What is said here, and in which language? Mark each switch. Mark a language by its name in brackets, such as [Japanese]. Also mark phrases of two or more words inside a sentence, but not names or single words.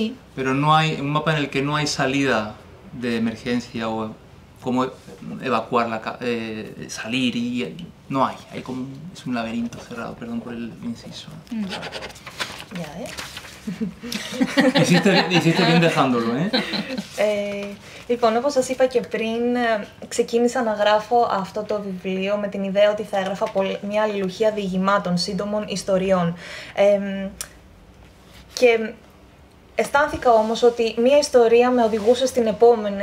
[Spanish] Pero no hay un mapa en el que no hay salida de emergencia o cómo evacuar, salir, y no hay. Hay como es un laberinto cerrado, perdón por el inciso. Ya, Hiciste bien dejándolo, [Greek] Λοιπόν, όπως σας είπα και πριν, ξεκίνησα να γράφω αυτό το βιβλίο με την ιδέα ότι θα έγραφα μια αλληλουχία διηγημάτων, σύντομων ιστοριών. Και Αισθάνθηκα όμως ότι μία ιστορία με οδηγούσε στην επόμενη.